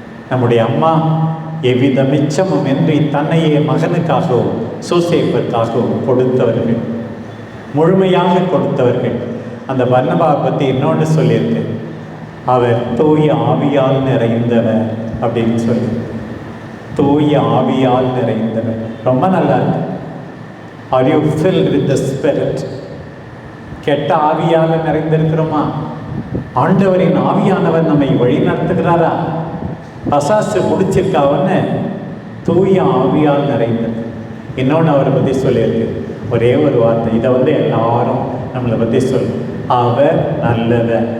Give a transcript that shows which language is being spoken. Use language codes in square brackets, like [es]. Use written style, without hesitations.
[ta] நம்முடைய அம்மா எவ்வித மிச்சமும் இன்றி தன்னையே மகனுக்காகவும் சோசேப்பிற்காகவும் கொடுத்தவர்கள், முழுமையாக கொடுத்தவர்கள். அந்த பர்னபாவை பற்றி இன்னொன்று சொல்லியிருக்கு, அவர் தூய ஆவியால் நிறைந்தவர் அப்படின்னு சொல்லி. தூய ஆவியால் நிறைந்தவர் ரொம்ப நல்லா இருக்கு. [en] Are you filled with the Spirit? [ta] கெட்ட ஆவியால் நிறைந்திருக்கிறோமா? ஆண்டவரின் ஆவியானவர் நம்மை வழி நடத்துகிறாரா? பசாசு பிடிச்சிருக்காவன்னு தூய ஆவியால் நிறைந்தது. இன்னொன்று அவரை பற்றி சொல்லியிருக்கு, ஒரே ஒரு வார்த்தை. இதை எல்லாரும் நம்மளை பற்றி சொல்லு, அவர் நல்லவர்.